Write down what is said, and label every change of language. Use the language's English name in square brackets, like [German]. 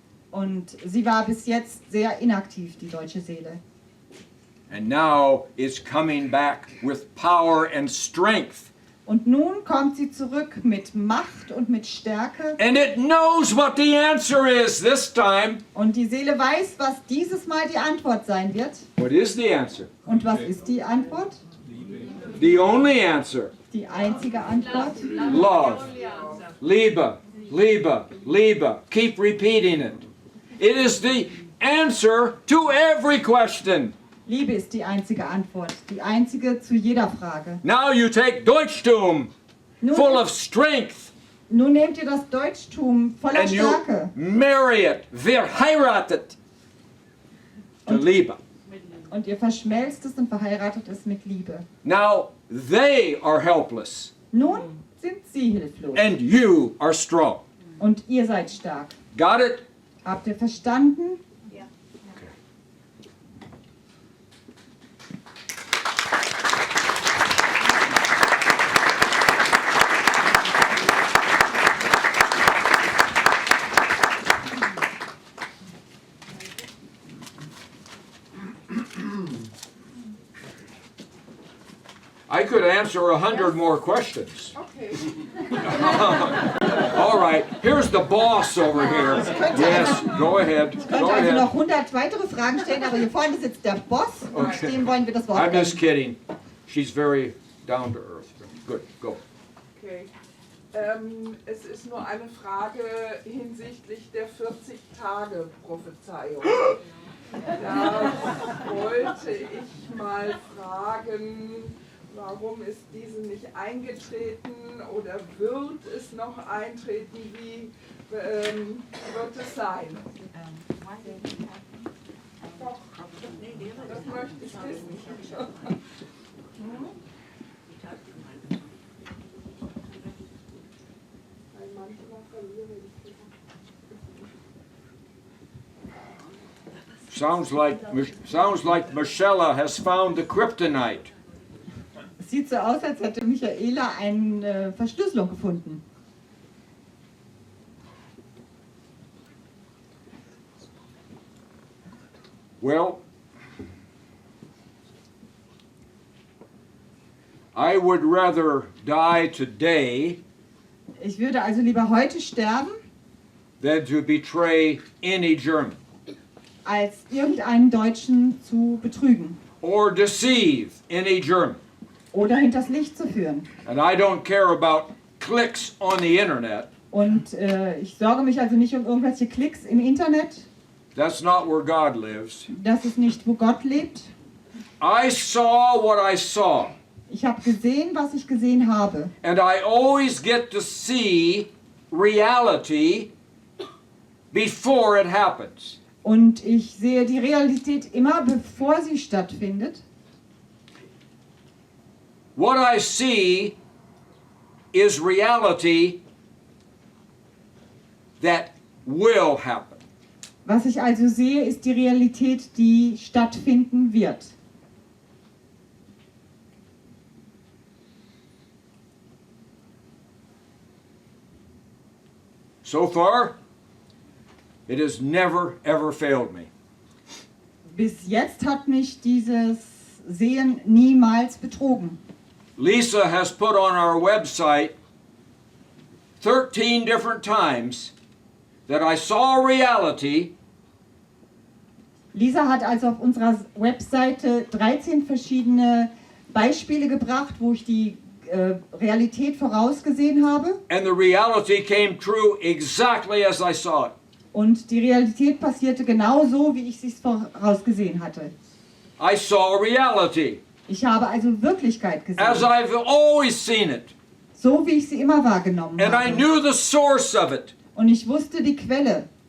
[German] Und sie war bis jetzt sehr inaktiv, die deutsche Seele. [English] And now it's coming back with power and strength. [German] Und nun kommt sie zurück mit Macht und mit Stärke. [English] And it knows what the answer is this time. [German] Und die Seele weiß, was dieses Mal die Antwort sein wird. [English] What is the answer? [German] Und was ist die Antwort? [English] The only answer. [German] Die einzige Antwort? [English] Love. [German] Liebe. Liebe. Liebe. [English] Keep repeating it. It is the answer to every question. [German] Liebe ist die einzige Antwort. Die einzige zu jeder Frage. [English] Now you take Deutschtum, full of strength, [German] Nun nehmt ihr das Deutschtum voller [English] and you [German] Stärke [English] marry it, [German] verheiratet, [English] to Liebe. [German] und ihr verschmelzt es und verheiratet es mit Liebe. [English] Now they are helpless, [German] Nun sind sie hilflos [English] and you are strong. [German] und ihr seid stark. [English] Got it? [German] Habt ihr verstanden? [English] I could answer 100 more questions. Okay. All right, here's the boss over here. Yes, go ahead. [German] Ich könnte [English] Go [German] also [English] ahead. [German] noch 100 weitere Fragen stellen, aber hier vorne sitzt der Boss und [English] Okay. [German] dem wollen wir das Wort [English] I'm just [German] geben. [English] kidding. She's very down to earth. Good, go. Okay. [German] Es ist nur eine Frage hinsichtlich der 40-Tage-Prophezeiung. Da wollte ich mal fragen, warum ist diese nicht eingetreten oder wird es noch eintreten? Wie wird es sein? Doch, das möchte ich wissen. [English] Sounds like Michelle has found the kryptonite. [German] Es sieht so aus, als hätte Michaela eine Verschlüsselung gefunden. [English] Well, I would rather die today [German] Ich würde also lieber heute sterben, [English] than to betray any German [German] als irgendeinen Deutschen zu betrügen [English] or deceive any German. [German] oder hinters Licht zu führen. [English] And I don't care about clicks on the internet. [German] Und ich sorge mich also nicht um irgendwelche Klicks im Internet. [English] That's not where God lives. [German] Das ist nicht, wo Gott lebt. [English] I saw what I saw. [German] Ich habe gesehen, was ich gesehen habe. [English] And I always get to see reality before it happens. [German] Und ich sehe die Realität immer, bevor sie stattfindet. [English] What I see is reality that will happen. [German] Was ich also sehe, ist die Realität, die stattfinden wird. [English] So far, it has never ever failed me. [German] Bis jetzt hat mich dieses Sehen niemals betrogen. [English] Lisa has put on our website 13 different times that I saw reality [German] Lisa hat also auf unserer Webseite 13 verschiedene Beispiele gebracht, wo ich die Realität vorausgesehen habe. [English] and the reality came true exactly as I saw it. [German] Und die Realität passierte genauso, wie ich es vorausgesehen hatte. [English] I saw reality [German] Ich habe also Wirklichkeit [English] as [German] gesehen, [English] I've always seen it. [German] so wie ich sie immer wahrgenommen [English] And I [German] habe. [English] knew the source of it. [German] Und ich wusste die Quelle.